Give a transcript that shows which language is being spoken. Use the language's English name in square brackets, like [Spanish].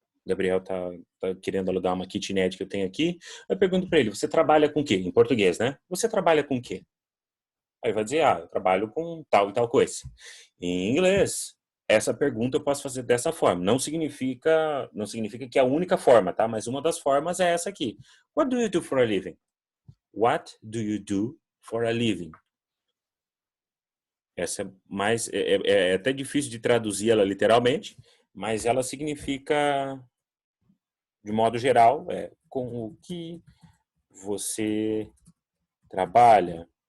[Portuguese] O Gabriel tá querendo alugar uma kitnet que eu tenho aqui. Eu pergunto para ele, você trabalha com o quê? Em português, né? Você trabalha com o quê? Aí vai dizer, eu trabalho com tal e tal coisa. Em inglês, essa pergunta eu posso fazer dessa forma. Não significa que é a única forma, tá? Mas uma das formas é essa aqui. [English] What do you do for a living? What do you do for a living? [Portuguese] Essa é até difícil de traduzir ela literalmente, mas ela significa, de modo geral, com o que você trabalha.